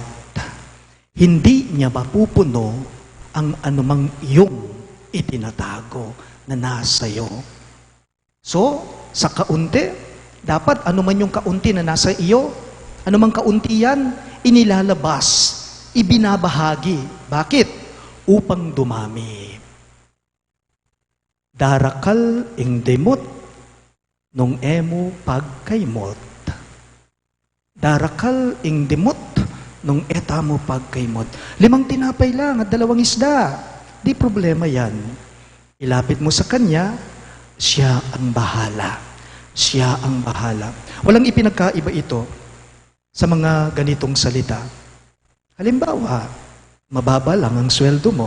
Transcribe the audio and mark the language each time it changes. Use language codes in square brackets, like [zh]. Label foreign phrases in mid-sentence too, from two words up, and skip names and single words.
[tl] Hindi niya mapupuno ang anumang iyong itinatago na nasa iyo. So, sa kaunti, dapat anuman yung kaunti na nasa iyo, anumang kaunti yan, inilalabas, ibinabahagi. Bakit? Upang dumami. [pam] Darakal ing demot, nung emo pagkaymot. Darakal ing demot, nung eta mo pagkaymot. [tl] 5 tinapay lang at 2 isda. Di problema yan. Ilapit mo sa Kanya, Siya ang bahala. Siya ang bahala. Walang ipinagkaiba ito sa mga ganitong salita. Halimbawa, mababa lang ang sweldo mo.